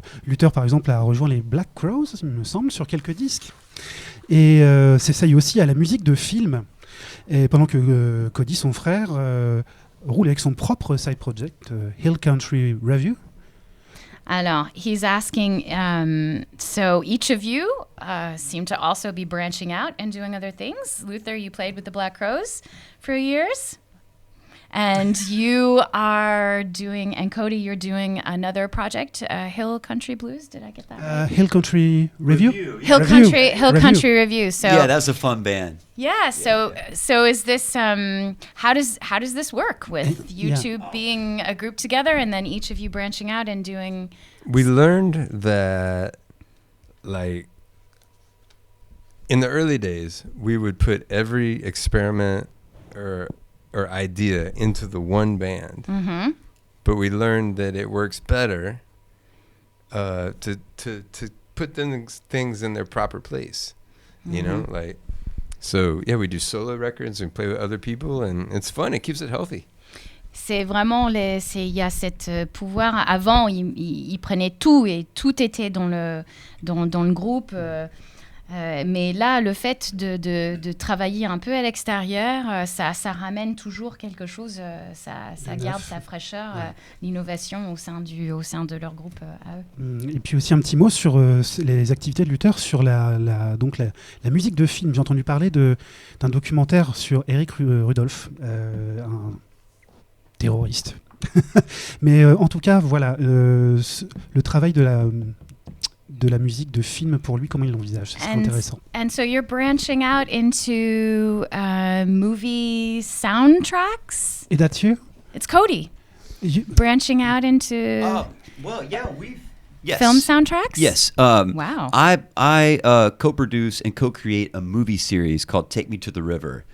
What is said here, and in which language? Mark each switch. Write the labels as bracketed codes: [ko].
[fr] Luther, par exemple, a rejoint les Black Crowes, il me semble, sur quelques disques. Et s'essaye aussi à la musique de film. Et pendant que Cody, son frère, roule avec son propre side project, Hill Country Review. Alors, [en] he's asking, so each of you seem to also be branching out and doing other things. Luther, you played with the Black Crowes for years. And you are doing, and Cody, you're doing another project, Hill Country Blues. Did I get that right? Hill Country Review? Hill Country Review. So Yeah, that's a fun band. yeah. So is this how does this work with you two being a group together and then each of you branching out and doing? we learned that, like, in the early days, we would put every experiment or idea into the one band. Mm-hmm. But we learned that it works better to put things in their proper place. You know, like, so yeah, we do solo records and play with other people, and it's fun. It keeps it healthy. [fr] C'est vraiment il y a cette pouvoir. Avant, il prenait tout et tout était dans le groupe. Mais là, le fait de travailler un peu à l'extérieur, ça ramène toujours quelque chose. Ça garde sa fraîcheur, l'innovation au sein de leur groupe à eux. Et puis aussi un petit mot sur les activités de Luther sur la musique de film. J'ai entendu parler d'un documentaire sur Eric Rudolph, un terroriste. Mais en tout cas, voilà, le travail de la musique de film pour lui, comment il l'envisage, c'est intéressant. [en] And so you're branching out into movie soundtracks? [fr] Et [en] that's you? It's Cody. Branching out into Well, yeah, yes. film soundtracks? Yes. Wow. I co-produce and co-create a movie series called Take Me to the River.